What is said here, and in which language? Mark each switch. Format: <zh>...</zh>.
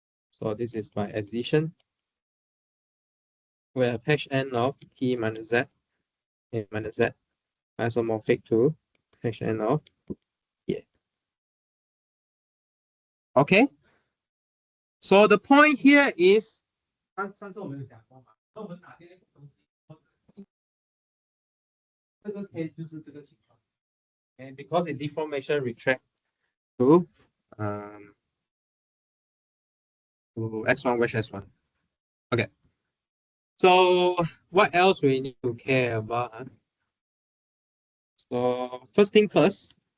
<en>So this is my addition. We have Hn of T minus Z, A minus Z, isomorphic to Hn of T. Okay. So the point here is</en> <zh>上次我们有讲过嘛，那我们打这个东西，这个 case 就是这个情况。</zh> <en>And because it deformation retract to to x1 with s1. Okay. So what else we need to care about? So first thing first.</en>